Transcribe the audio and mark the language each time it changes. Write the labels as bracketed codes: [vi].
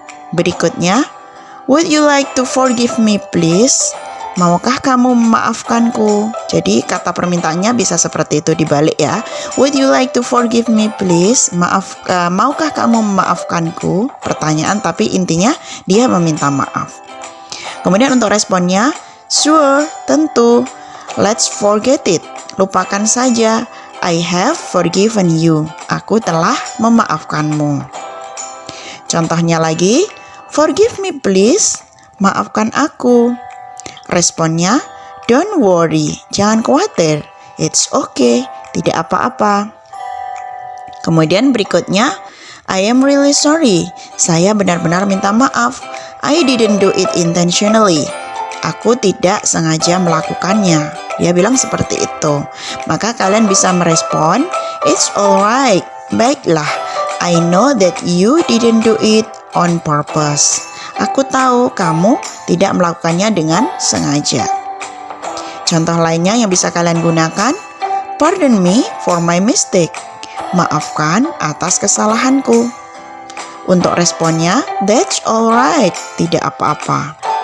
[en] Berikutnya, would you like to forgive me please? [id] Maukah kamu memaafkanku? Jadi kata permintaannya bisa seperti itu dibalik ya. [en] Would you like to forgive me please? [id] Maukah kamu memaafkanku? Pertanyaan tapi intinya dia meminta maaf. Kemudian untuk responnya, sure, tentu. [en] Let's forget it. [id] Lupakan saja. [en] I have forgiven you. [id] Aku telah memaafkanmu. Contohnya lagi, [en] forgive me please. [id] Maafkan aku. Responnya, [en] don't worry, [id] jangan khawatir. [en] It's okay, [id] tidak apa-apa. Kemudian berikutnya, [en] I am really sorry. [id] Saya benar-benar minta maaf. [en] I didn't do it intentionally. [id] Aku tidak sengaja melakukannya. Dia bilang seperti itu. Maka kalian bisa merespon, [en] it's alright, [id] baiklah. [en] I know that you didn't do it on purpose. [id] Aku tahu kamu tidak melakukannya dengan sengaja. Contoh lainnya yang bisa kalian gunakan, [en] pardon me for my mistake. [id] Maafkan atas kesalahanku. Untuk responnya, [en] that's alright, [id] tidak apa-apa.